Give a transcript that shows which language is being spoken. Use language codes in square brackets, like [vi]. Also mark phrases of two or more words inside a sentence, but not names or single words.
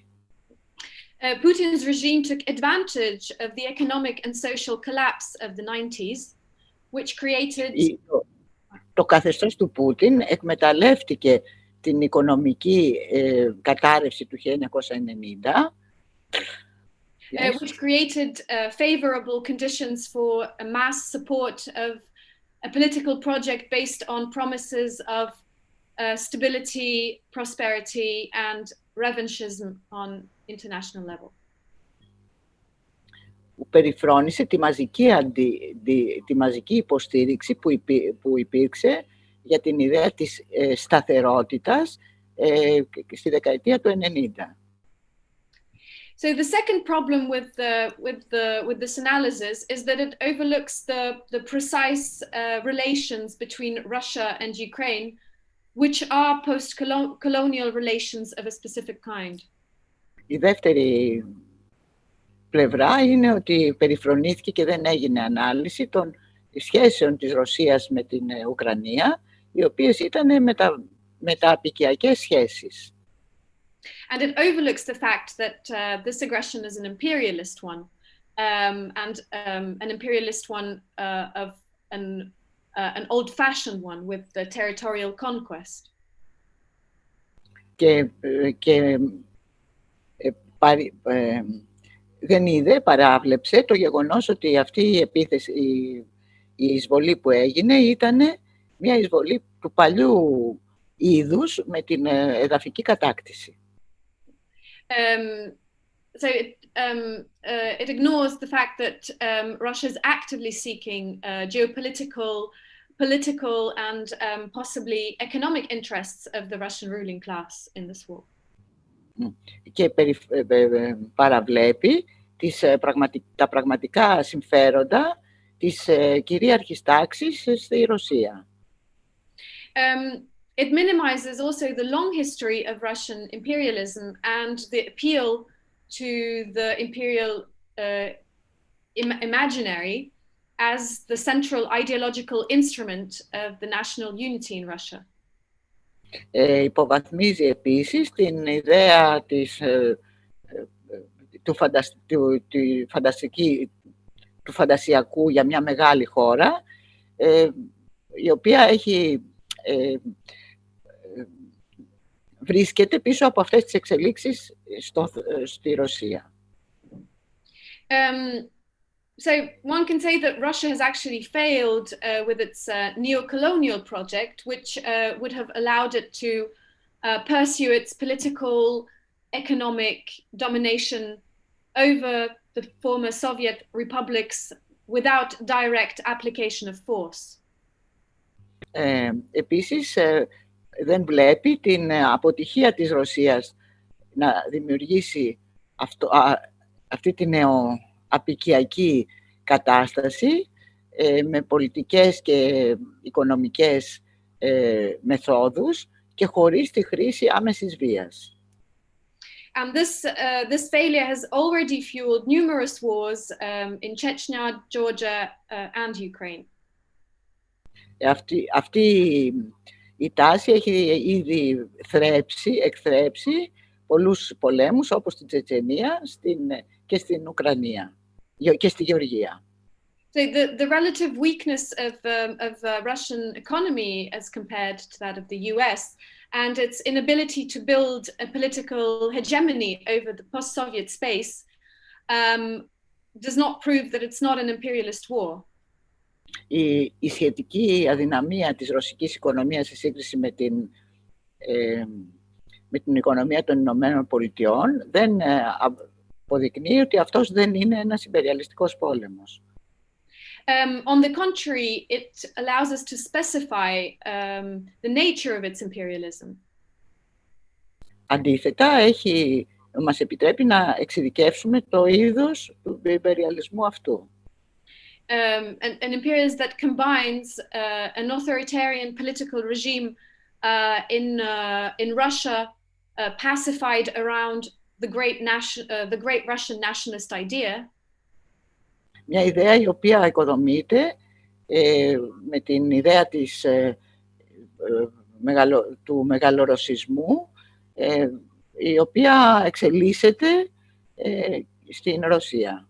[en] Putin's regime took advantage of the economic and social collapse of the 90s, which created... [el] Το καθεστώς του Πούτιν εκμεταλλεύτηκε την οικονομική κατάρρευση του 1990, [en] which created favorable conditions for a mass support of a political project based on promises of stability, prosperity, and revanchism on international level. [el] Περιφρόνησε τη μαζική υποστήριξη που υπήρξε για την ιδέα της σταθερότητας στη δεκαετία του 90. [en] So the second problem with this analysis is that it overlooks the precise relations between Russia and Ukraine, which are post-colonial relations of a specific kind. [el] Η δεύτερη πλευρά είναι ότι περιφρονήθηκε και δεν έγινε ανάλυση των σχέσεων της Ρωσίας με την Ουκρανία, οι οποίες ήταν μεταπικιακές σχέσεις. [en] And it overlooks the fact that this aggression is an imperialist one, and an imperialist one of an old-fashioned one with the territorial conquest. [el] Και παράβλεψε το γεγονός ότι αυτή η επίθεση, η εισβολή που έγινε ήταν μια εισβολή του παλιού είδους με την εδαφική κατάκτηση. [en] So it ignores the fact that Russia is actively seeking political and possibly economic interests of the Russian ruling class in this war. [el] Και παραβλέπει τα πραγματικά συμφέροντα της κυρίαρχης τάξης στη Ρωσία. [en] It minimizes also the long history of Russian imperialism and the appeal to the imperial imaginary as the central ideological instrument of the national unity in Russia. [el] Υποβαθμίζει επίσης την ιδέα του φαντασιακού για μια μεγάλη χώρα, η οποία βρίσκεται πίσω από αυτές τις εξελίξεις στη Ρωσία. [en] So one can say that Russia has actually failed with its neo-colonial project, which would have allowed it to pursue its political, economic domination over the former Soviet republics without direct application of force. [el] Επίσης, δεν βλέπει την αποτυχία της Ρωσίας να δημιουργήσει αυτή τη νεοαπικιακή κατάσταση με πολιτικές και οικονομικές μεθόδους και χωρίς τη χρήση άμεσης βίας. [en] And this failure has already fueled numerous wars in Chechnya, Georgia, and Ukraine. [el] Αυτή η τάση έχει ήδη εκθρέψει πολλούς πολέμους, όπως στην Τσετσενία και στην Ουκρανία και στη Γεωργία. [en] So the relative weakness of Russian economy as compared to that of the US and its inability to build a political hegemony over the post-Soviet space does not prove that it's not an imperialist war. [el] Η σχετική αδυναμία της ρωσικής οικονομίας σε σύγκριση με την οικονομία των Ηνωμένων Πολιτειών δεν αποδεικνύει ότι αυτός δεν είναι ένας ιμπεριαλιστικός πόλεμος. [en] On the contrary, it allows us to specify the nature of its imperialism. [el] Αντίθετα, μας επιτρέπει να εξειδικεύσουμε το είδος του ιμπεριαλισμού αυτού. [en] An imperialism that combines an authoritarian political regime in Russia, pacified around the great Russian nationalist idea. [el] Μια ιδέα η οποία οικοδομείται με την ιδέα του μεγαλορωσισμού, η οποία εξελίσσεται στην Ρωσία.